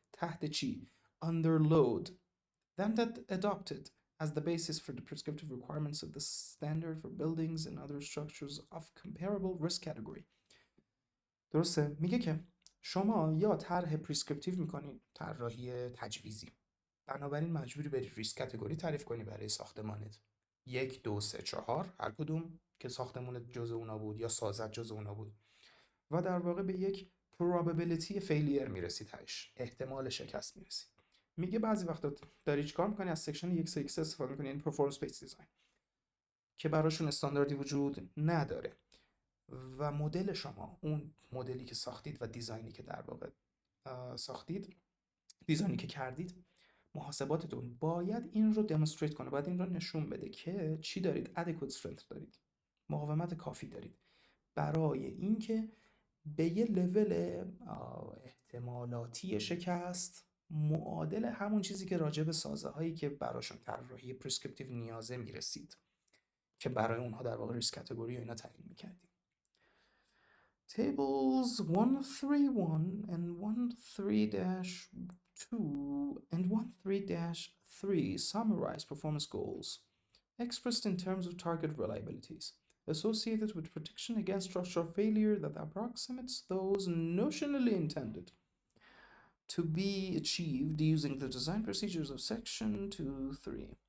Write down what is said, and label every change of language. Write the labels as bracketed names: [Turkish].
[Persian] تحت چی؟ [English] under load than that adopted as the basis for the prescriptive requirements of the standard for buildings and other structures of comparable risk category. [Persian] درسته؟ میگه که شما یا طرح پریسکریپتیو میکنی، طراحی تجویزی، بنابراین مجبوری بری ریسک کاتگوری تعریف کنی برای ساختمانت، 1 2 3 4 هر کدوم که ساختمانت جزء اونا بود یا سازت جزء اونا بود، و در واقع به یک [English] probability failure [Persian] میرسی، تاش احتمال شکست میرسی. میگه بعضی وقتا داری چیکار میکنی؟ از سکشن 1.3 استفاده میکنی، این پرفورمنس بیس دیزاین که براشون استانداردی وجود نداره و مدل شما، اون مدلی که ساختید و دیزاینی که در واقع ساختید، دیزاینی که کردید، محاسباتتون باید این رو دمونستریت کنه، باید این رو نشون بده که چی دارید؟ [English] adequate strength [Persian] دارید، مقاومت کافی دارید برای اینکه به یه لول احتمالاتی شکست معادل همون چیزی که راجع به سازه هایی که براشون طراحی پرسکریپتیو نیازه میرسید، که برای اونها در واقع ریسک کاتگوری و اینا تعیین میکردید. [English] Tables 131 and 1.3-2 and 1.3-3 summarize performance goals expressed in terms of target reliabilities. associated with protection against structural failure that approximates those notionally intended to be achieved using the design procedures of section 2.3.